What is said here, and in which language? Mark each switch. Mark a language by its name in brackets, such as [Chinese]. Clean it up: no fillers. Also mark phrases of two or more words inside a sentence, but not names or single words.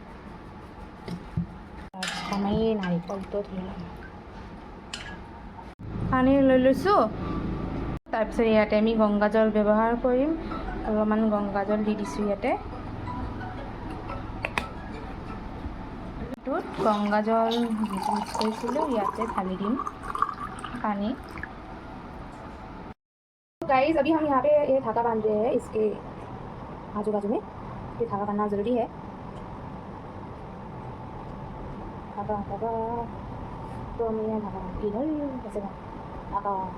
[Assamese] আমি নাৰিকলটো ধুই ল'ম পানী লৈ লৈছোঁ তাৰপিছত ইয়াতে আমি গংগাজল ব্যৱহাৰ কৰিম অলপমান গংগাজল দি দিছোঁ ইয়াতে এইটোত গংগাজল মিক্স কৰিছিলোঁ ইয়াতে ঢালি দিম पानी [Hindi] गाइस अभी हम यहाँ पे ये धागा बांध रहे हैं इसके आजू बाजू में ये धागा बांधना ज़रूरी है धागा तो हम यहाँ धागा इधर कैसे धागा